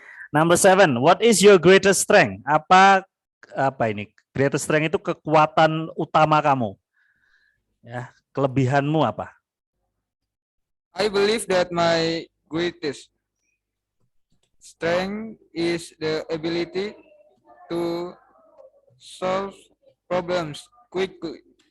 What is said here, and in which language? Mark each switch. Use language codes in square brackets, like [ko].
[en] Number 7, what is your greatest strength? [id] Apa ini? Greatest strength itu kekuatan utama kamu. Ya, kelebihanmu apa? [en] I believe that my greatest strength is the ability to solve problems quickly.